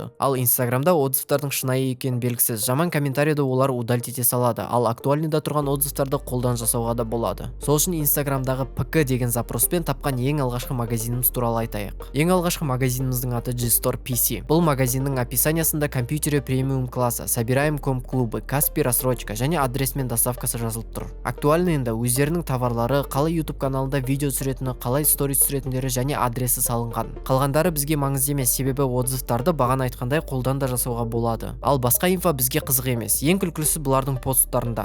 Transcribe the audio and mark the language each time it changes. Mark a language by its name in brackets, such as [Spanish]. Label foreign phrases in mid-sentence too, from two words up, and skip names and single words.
[Kazakh] Ал инстаграмда отзывтардың шынайы екені белгісіз. Жаман комментарийді олар удалить ете салады, ал актуальныйда тұрған отзывтарды қолдан жасауға да болады. Сол үшін инстаграмдағы ПК деген запроспен тапқан ең алғашқы магазиніміз туралы айтайық. Ең алғашқы магазиніміздің аты G-Store PC. Бұл магазиннің описаниясында [Russian] компьютере премиум классы, собираем комп-клубы, Каспий рассрочка [Kazakh] және адрес мен доставкасы жазылып тұр. Актуальныйында өздерінің товарлары, қалай YouTube каналында видео түсіретіні, қалай сторис түсіретіндері және адресі салынған. Қалғандары бізге маңызды емес, себебі отзывтарды бағана айтқандай қолдан да жасауға болады. Ал басқа инфо бізге қызық емес. Ең күлкілісі бұлардың посттарында.